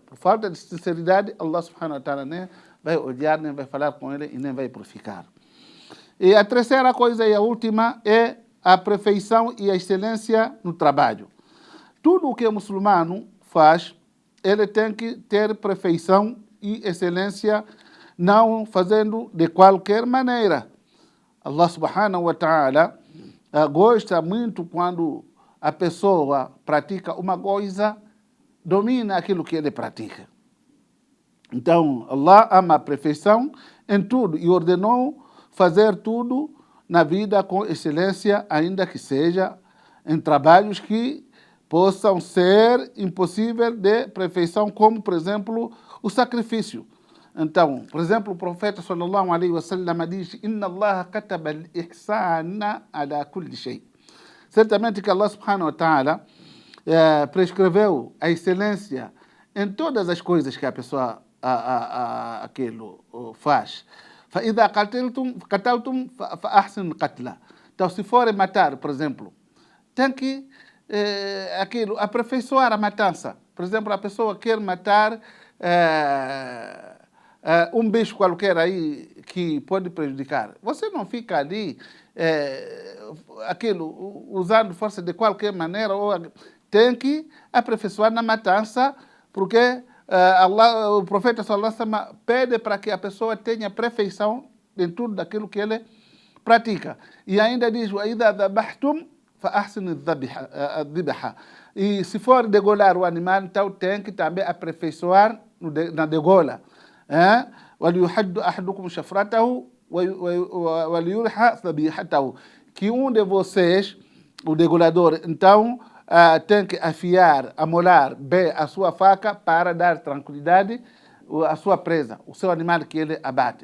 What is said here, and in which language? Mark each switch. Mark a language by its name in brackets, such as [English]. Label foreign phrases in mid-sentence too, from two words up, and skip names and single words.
[Portuguese] Por falta de sinceridade, [Arabic] الله سبحانه وتعالى [Portuguese] nem vai odiar, nem vai falar com ele e nem vai purificar. E a terceira coisa e a última é a perfeição e a excelência no trabalho. Tudo o que o muçulmano faz, ele tem que ter perfeição e excelência, não fazendo de qualquer maneira. [Arabic] الله سبحانه وتعالى [Portuguese] gosta muito quando a pessoa pratica uma coisa, domina aquilo que ele pratica. Então, Allah ama a perfeição em tudo e ordenou fazer tudo na vida com excelência, ainda que seja em trabalhos que possam ser impossíveis de perfeição, como, por exemplo, o sacrifício. Então, por exemplo, o profeta [Arabic] صلى الله عليه وسلم [Portuguese] diz: [Arabic] إن الله كتب الإحسان على كل شيء. [Portuguese] Certamente que [Arabic] الله سبحانه وتعالى [Portuguese] prescreveu a excelência em todas as coisas que a pessoa aquilo faz. [Arabic] فإذا قتلتم فأحسنوا القتل. [Portuguese] Então, se forem matar, por exemplo, tem que aperfeiçoar a matança. Por exemplo, a pessoa quer matar um bicho qualquer aí que pode prejudicar. Você não fica ali usando força de qualquer maneira, ou tem que aperfeiçoar na matança, porque Allah, o profeta [Arabic] صلى الله عليه وسلم [Portuguese] pede para que a pessoa tenha perfeição em tudo daquilo que ele pratica. E ainda diz: [Arabic] وَإِذَا ذَبَحْتُمْ فَأَحْسِنُوا الذِّبْحَ. [Portuguese] E se for degolar o animal, então tem que também aperfeiçoar na degola. [Arabic] وَلْيُحَدُّ أَحَدُكُمْ شَفْرَتَهُ وَلْيُرْحَ ذَبِيحَتَهُ. [Portuguese] Que um de vocês, o degolador, então tem que afiar, amolar bem a sua faca para dar tranquilidade à sua presa, o seu animal que ele abate.